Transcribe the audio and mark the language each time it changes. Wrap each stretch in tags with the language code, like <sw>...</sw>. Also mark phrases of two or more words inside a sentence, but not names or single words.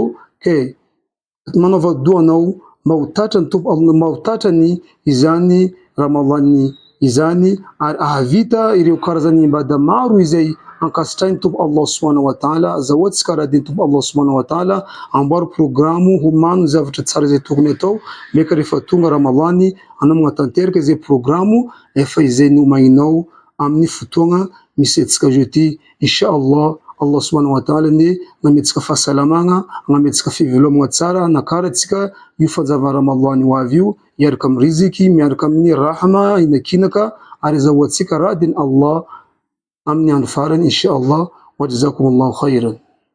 <mg>Ke manaova doa anao mahotatra ny tompo, mahotatra ny izany Ramadhani izany ary ahavita ireo karazany ibada maro izay ankasitrahin'ny Tompo Allah</mg> <ar>سبحانه وتعالى.</ar> <mg>Azahoantsika radin'ny Tompo Allah</mg> <ar>سبحانه وتعالى</ar> <mg>amboary programo homano zavatra tsara izay tokony atao meka rehefa tonga Ramadhani anao magnatanteraka izay programo efa izay nomainao amin'ny fotoagna misy antsika jeudi.</mg> <ar>إن شاء الله الله سبحانه وتعالى</ar> <mg>ne nametsika fahasalamagna, nametsika fivelomagna tsara, nakaratsika io fanjava Ramadhani ho avy io miaraka amin'ny riziky, miaraka amin'ny rahma inakinaka ary azahoantsika radin'i Allah amin'ny andro farany inshallah.</mg> <ar>وجزاكم الله خيرا.</ar>